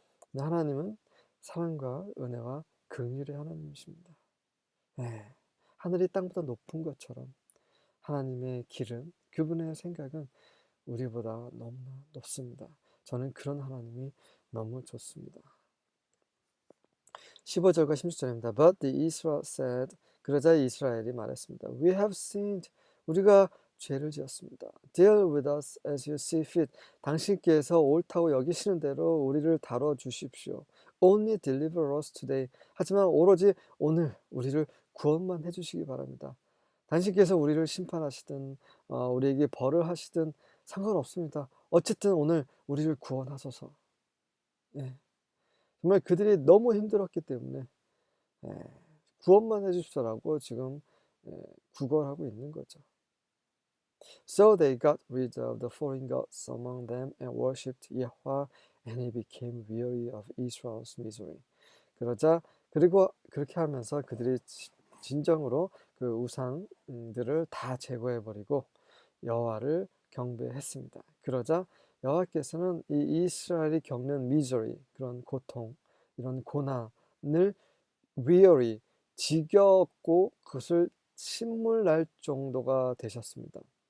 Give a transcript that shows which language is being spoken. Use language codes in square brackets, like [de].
[ko] 근데 하나님은 사랑과 은혜와 긍휼의 하나님이십니다. 하늘이 땅보다 높은 것처럼 하나님의 길은, 그분의 생각은 우리보다 너무나 높습니다. 저는 그런 하나님이 너무 좋습니다. 15절과 16절입니다. [en] But the Israel said, [ko] 그러자 이스라엘이 말했습니다. [en] We have sinned. [ko] 우리가 죄를 지었습니다. [en] Deal with us as you see fit. [ko] 당신께서 옳다고 여기시는 대로 우리를 다뤄 주십시오. [en] Only deliver us today. [ko] 하지만 오로지 오늘 우리를 구원만 해주시기 바랍니다. 당신께서 우리를 심판하시든 우리에게 벌을 하시든 상관없습니다. 어쨌든 오늘 우리를 구원하소서. 예. 정말 그들이 너무 힘들었기 때문에 구원만 해주십시오라고 지금 구걸하고 있는 거죠. [en] So they got rid of the foreign gods among them and worshipped Yahweh, and he became weary of Israel's misery. [ko] 그리고 그렇게 하면서 그들이 진정으로 그 우상들을 다 제거해버리고 여호와를 경배했습니다. 그러자 여호와께서는 이 이스라엘이 겪는 misery, 그런 고통, 이런 고난을 weary, 지겹고 그것을 침몰날 정도가 되셨습니다.